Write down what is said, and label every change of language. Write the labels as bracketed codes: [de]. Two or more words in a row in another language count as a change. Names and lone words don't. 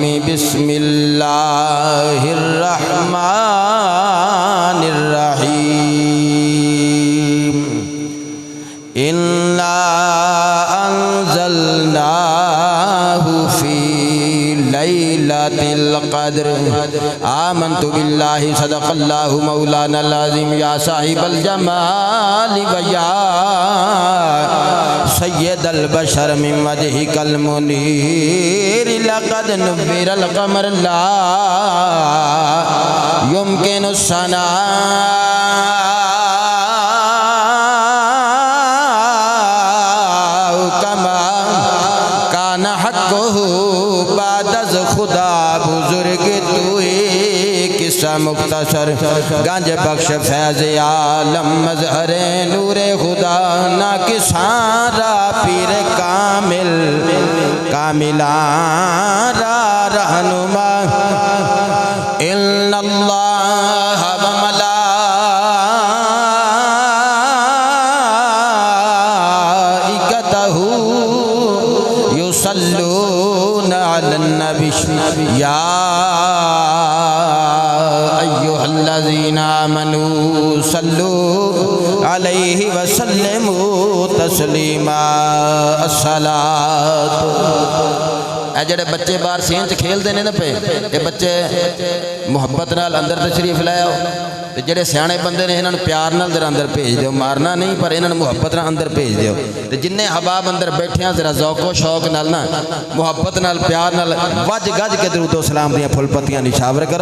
[ar] بسم الله الرحمن الرحيم. إنا أنزلناه في ليلة القدر. آمنت بالله صدق الله مولانا العظيم. يا صاحب الجمال ويا سيد البشر من وجهك المنير لقد نور القمر لا يمكن الثناء كما كان حقه [fa] بعد از خدا بزرگ توئی قصه مختصر. گنج بخش فیض عالم مظهر نور خدا ناقصان را پیر کامل کاملان را رهنما. [ar] إن الله وملائكته يصلون على النبي يا أيها الذين آمنوا صلوا عليه وسلموا تسليما. الصلاة. [pa] ਏ ਜਿਹੜੇ ਬੱਚੇ ਬਾਹਰ ਸੇਨ ਚ ਖੇਲਤੇ ਹੈਂ ਨਾ ਪੇ, ਯੇ ਬੱਚੇ ਮੁਹੱਬਤ ਨਾਲ ਅੰਦਰ ਤਸ਼ਰੀਫ਼ ਲਾਓ। ਤੇ ਜਿਹੜੇ ਸਿਆਣੇ ਬੰਦੇ ਨੇ ਇਨ੍ਹਾਂ ਨੂੰ ਪਿਆਰ ਨਾਲ ਜ਼ਰਾ ਅੰਦਰ ਭੇਜ ਦਿਓ, ਮਾਰਨਾ ਨਹੀਂ ਪਰ ਇਨ੍ਹਾਂ ਨੂੰ ਮੁਹੱਬਤ ਨਾਲ ਅੰਦਰ ਭੇਜ ਦਿਓ। ਤੇ ਜਿੰਨੇ ਅਹਬਾਬ ਅੰਦਰ ਬੈਠੇ ਹੈਂ ਜ਼ਰਾ ਜ਼ੌਕੋ ਸ਼ੌਕ ਨਾਲ ਨਾ ਮੁਹੱਬਤ ਨਾਲ ਪਿਆਰ ਨਾਲ ਵੱਜ ਗੱਜ ਕੇ ਦਰੂਦੋ ਸਲਾਮ ਦੀਆਂ ਫੁੱਲ ਪੱਤੀਆਂ ਨਿਛਾਵਰ ਕਰੋ।